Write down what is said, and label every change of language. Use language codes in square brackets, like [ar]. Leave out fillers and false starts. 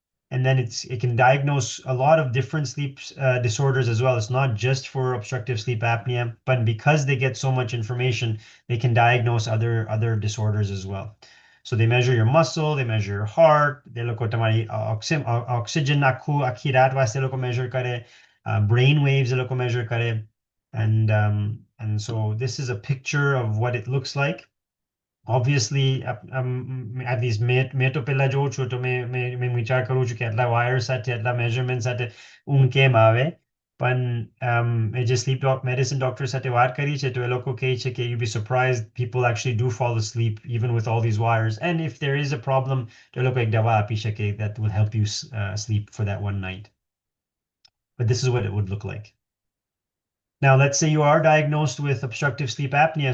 [en] And then it can diagnose a lot of different sleep disorders as well. It's not just for obstructive sleep apnea, but because they get so much information, they can diagnose other disorders as well. So they measure your muscle, they measure your heart, they look at [gu] તમારી oxygen આખી રાત વાસ્તે લોકો measure કરે, [en] brain waves એ લોકો measure કરે, and so this is a picture of what it looks like. Obviously, [gu] at least મેં તો પહેલા જોઉં છું તો મેં વિચાર કરું છું કે આટલા વાયર સાથે આટલા મેઝરમેન્ટ સાથે ઊંઘ કેમ આવે. પણ એ જે સ્લીપ મેડિસિન ડોક્ટર સાથે વાત કરી છે તો એ લોકો કહે છે કે [en] you be surprised people actually do fall asleep even with all these wires, and if there is a problem [gu] તો એ લોકો એક દવા આપી શકે [en] that will help you sleep for that one night. But this is what it would look like. Now, let's say you are diagnosed with obstructive sleep apnea.